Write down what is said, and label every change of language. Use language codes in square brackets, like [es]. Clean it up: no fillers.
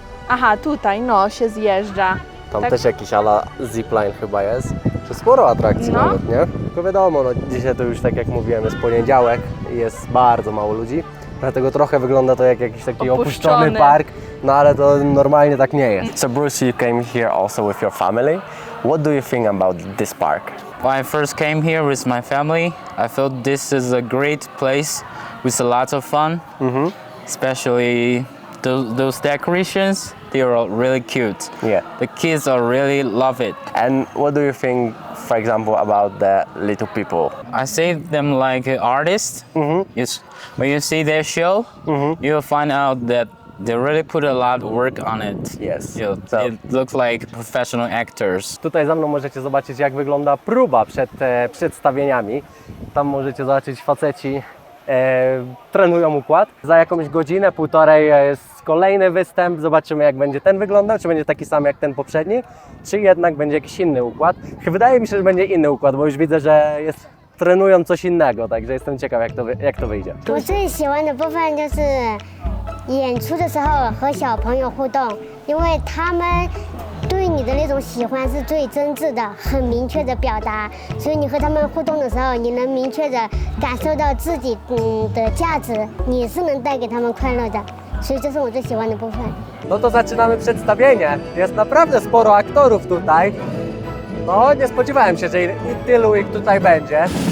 [pl] Aha, tutaj, no, się zjeżdża. Tam Tak. też jakiś ala zipline chyba jest. Czy sporo atrakcji No. nawet, nie? Tylko wiadomo, no dzisiaj to już tak jak mówiłem jest poniedziałek i jest bardzo mało ludzi. Dlatego trochę wygląda to jak jakiś taki Opuszczony. opuszczony park, no ale to normalnie tak nie jest. [en] So Bruce, you came here also with your family. What do you think about this park? When I first came here with my family, I felt this is a great place with a lot of fun. Especially those decorations, they are really cute. Yeah. The kids are really love it. And what do you think, for example, about the little people? I see them like artists. When you see their show, you'll find out that they really put a lot of work on it. Yes. So it looks like professional actors. [pl] Tutaj za mną możecie zobaczyć, jak wygląda próba przed przedstawieniami. Tam możecie zobaczyć, faceci trenują układ. Za jakąś godzinę, półtorej jest kolejny występ. Zobaczymy, jak będzie ten wyglądał, czy będzie taki sam jak ten poprzedni, czy jednak będzie jakiś inny układ. Wydaje mi się, że będzie inny układ, bo już widzę, że trenują coś innego, także jestem ciekaw, jak to wyjdzie. [zh] 我最喜欢的部分就是演出的时候和小朋友互动，因为他们对你的那种喜欢是最真挚的，很明确的表达，所以你和他们互动的时候，你能明确的感受到自己的价值，你是能带给他们快乐的，所以这是我最喜欢的部分。 [pl] No to zaczynamy przedstawienie. Jest naprawdę sporo aktorów tutaj. No, nie spodziewałem się, że tylu ich tutaj będzie.